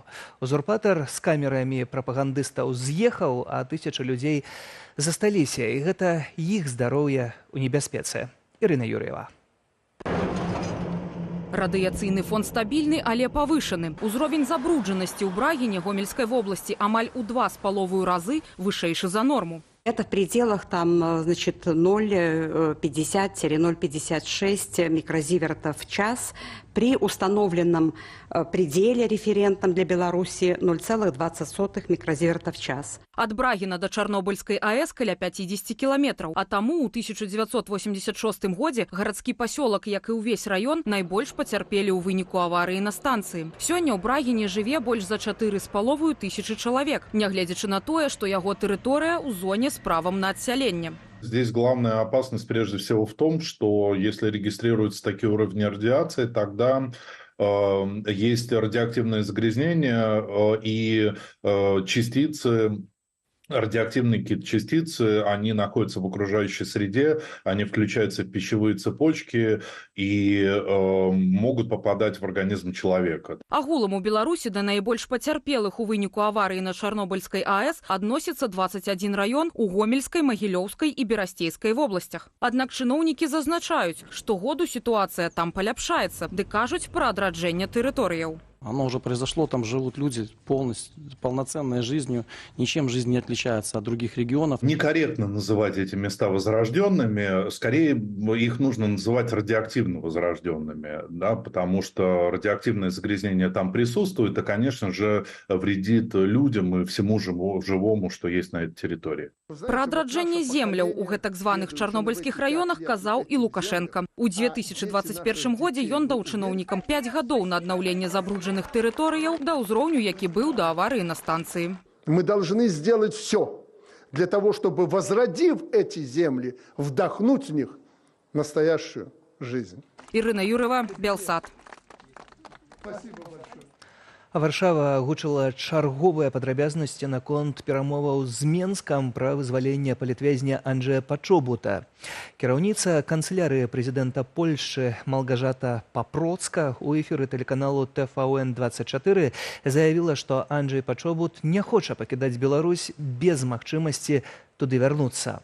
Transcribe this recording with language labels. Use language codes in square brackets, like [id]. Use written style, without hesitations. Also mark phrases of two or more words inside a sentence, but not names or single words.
[be] Узурпатар з камерамі прапагандыстаў з'ехаў, а тысячы людзей засталіся, і гэта іх здароўе ў небяспецы. Ірына Юр'ева. Радыяцыйны фон стабільны, але павышаны. Узровень забруджанасці ў Брагіне Гомельскай вобласці амаль у 2,5 разы вышэйшы за норму. [ru] Это в пределах там, значит, 0,50-0,56 микрозивертов в час. При установленном пределе референтном для Беларуси 0,20 микрозиверта в час. [be] Ад Брагіна да Чарнобыльскай АЭС каля 50 кіламетраў. А таму ў 1986 годзе гарадскі пасёлак, як і ўвесь раён, найбольш пацярпелі ў выніку аварыі на станцыі. Сёння ў Брагіне жыве больш за 4,5 тысячы чалавек, нягледзячы на тое, што яго тэрыторыя ў зоне [ru] с правом на отселение. Здесь главная опасность прежде всего в том, что если регистрируются такие уровни радиации, тогда есть радиоактивное загрязнение и частицы, радиоактивные какие-то частицы, они находятся в окружающей среде, они включаются в пищевые цепочки и могут попадать в организм человека. [be] Агулам у Беларусі да найбольш пацярпелых у выніку аварыі на Чарнобыльскай АЭС адносіцца 21 раён у Гомельскай, Магілёўскай і Берасцейскай вобласцях. Аднак чыноўнікі зазначаюць, што году сітуацыя там паляпшаецца, ды кажуць пра адраджэнне тэрыторыяў. [ru] Оно уже произошло, там живут люди полноценной жизнью, ничем жизнь не отличается от других регионов. Некорректно называть эти места возрожденными, скорее их нужно называть радиоактивно возрожденными, да, потому что радиоактивное загрязнение там присутствует, и, конечно же, вредит людям и всему живому, что есть на этой территории. [be] Пра адраджэнне земляў у гэтак званых чарнобыльскіх раёнах казаў і Лукашенко. У 2021 годзе ён даў чыноўнікам 5 гадоў на аднаўленне забруджаных тэрыторыяў да ўзроўню, які быў да аварыі на станцыі. [ru] Мы должны сделать все для того, чтобы, возродив эти земли, вдохнуть в них настоящую жизнь. [be] Ірына Юр'ева, Белсат. [ru] Спасибо большое. [be] А Варшава агучыла чарговыя падрабязнасці наконт перамоваў з Менскам пра вызваленне палітвязня Анджэя Пачобута. Кіраўніца канцылярыі прэзідэнта Польшчы Малгажата Папроцка ў эфіры тэлеканалу ТВН24 заявіла, што Анджэй Пачобут не хоча пакідаць Беларусь без магчымасці туды вярнуцца.